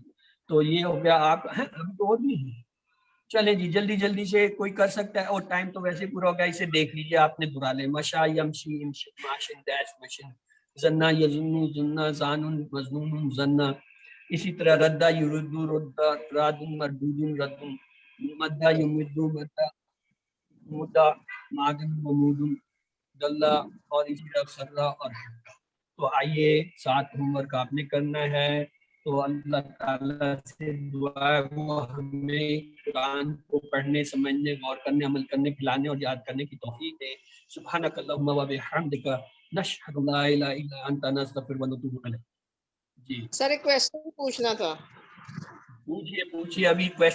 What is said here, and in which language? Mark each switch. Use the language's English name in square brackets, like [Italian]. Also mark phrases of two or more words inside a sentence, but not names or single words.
[Urdu] تو یہ ہو گیا آپ ابھی تو اور بھی ہے. چلیں جی جلدی جلدی سے کوئی کر سکتا ہے, اور ٹائم تو ویسے پورا ہو گیا, اسے دیکھ لیجیے آپ نے برا لے. [Arabic] مشا یمشی یمشی ماشن ڈیش مشن, زنا یزنو زنا زانن مزنون زنا. [Urdu] اسی طرح [Arabic] ردا یردو ردا رادن مردودن ردن, مدا یمدو مدا مدا مادن ممودن دلہ, [Urdu] اور اسی طرح سرا اور. تو آئیے 7 ہوم ورک آپ نے کرنا ہے. تو اللہ تعالیٰ سے دعا ہے وہ ہمیں قرآن کو پڑھنے, سمجھنے, غور کرنے, عمل کرنے, پھیلانے اور یاد کرنے کی توفیق دے. [Arabic] سبحانک اللہم و بحمدک نشہد لا الہ الا انت نستغفرک و نتوب الیک. [Urdu] جی سر ایک کویسچن پوچھنا تھا. پوچھیے ابھی کویسچن